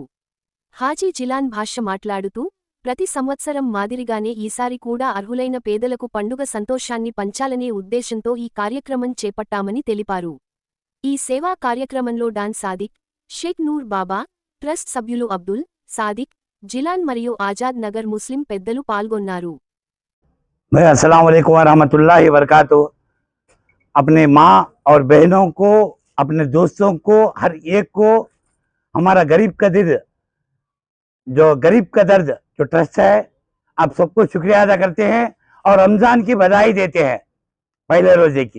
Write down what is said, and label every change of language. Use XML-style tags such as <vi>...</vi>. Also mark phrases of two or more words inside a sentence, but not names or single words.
<te>హాజీ జిలాన్ భాష మాట్లాడుతూ, ప్రతి సంవత్సరం మాదిరిగానే ఈసారి కూడా అర్హులైన పేదలకు పండుగ సంతోషాన్ని పంచాలనే ఉద్దేశంతో ఈ కార్యక్రమం చేపట్టామని తెలిపారు. ఈ సేవా కార్యక్రమంలో డాన్ సాదిక్, షేక్ నూర్ బాబా, ట్రస్ట్ సభ్యులు అబ్దుల్, సాదిక్, జిలాన్ మరియు ఆజాద్ నగర్ ముస్లిం పెద్దలు పాల్గొన్నారు.</te> <ar>السلام عليكم و رحمة الله و بركاته.</ar> <hi>अपने माँ और बहनों को, अपने दोस्तों को, हर एक को हमारा गरीब का दर्द, जो गरीब का दर्द जो ट्रस्ट है, आप सबको शुक्रिया अदा करते हैं और रमज़ान की बधाई देते हैं पहले रोजे की।</hi>